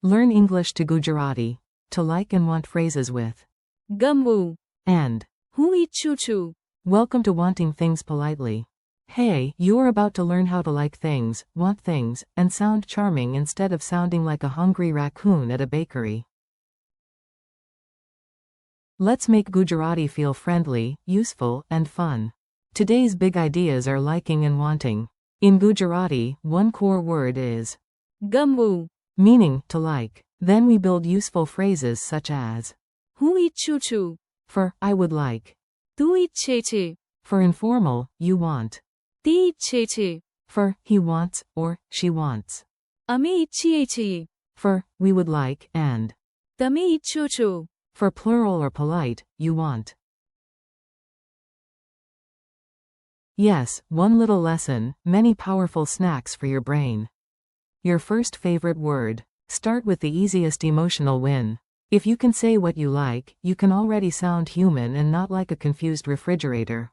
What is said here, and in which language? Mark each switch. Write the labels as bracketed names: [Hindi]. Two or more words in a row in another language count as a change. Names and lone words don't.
[English] Learn English to Gujarati. To like and want phrases with gamvuṁ, and. [Gujarati] હું ઈચ્છું છું. [English] Welcome to Wanting Things Politely. Hey, you're about to learn how to like things, want things, and sound charming instead of sounding like a hungry raccoon at a bakery. Let's make Gujarati feel friendly, useful, and fun. Today's big ideas are liking and wanting. In Gujarati, one core word is gamvuં, meaning to like. Then we build useful phrases such as [Gujarati] હું ઈચ્છું છું. [English] for I would like, [Gujarati] તું ઈચ્છે છે. [English] for informal, you want, [Gujarati] તે ઈચ્છે છે. [English] for he wants or she wants, [Gujarati] અમે ઈચ્છીએ છીએ. [English] for we would like and, [Gujarati] તમે ઈચ્છો છો. [English] for plural or polite, you want. Yes, one little lesson, many powerful snacks for your brain. Your first favorite word. Start with the easiest emotional win. If you can say what you like, you can already sound human and not like a confused refrigerator.